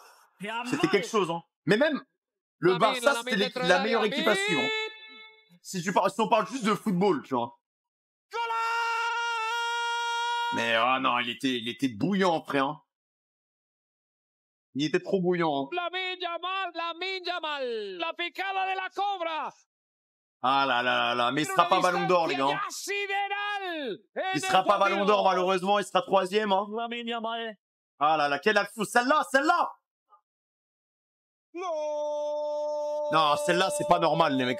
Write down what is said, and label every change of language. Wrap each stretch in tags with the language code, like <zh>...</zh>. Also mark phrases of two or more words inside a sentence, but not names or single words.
<fr>C'était quelque chose. Hein. Mais même le Barça, c'était la meilleure équipe à suivre. Si on parle juste de football, tu vois. Mais ah non, il était bouillant, frère. Il était trop bouillant. Hein.</fr> <es>Lamine Yamal, la picada de la cobra.</es> <fr>Ah là, mais il sera pas ballon d'or, les gars. Il sera pas ballon d'or, malheureusement, il sera 3e. Hein. Ah là, quelle action. Celle-là. Non, celle-là, c'est pas normal, les mecs.</fr>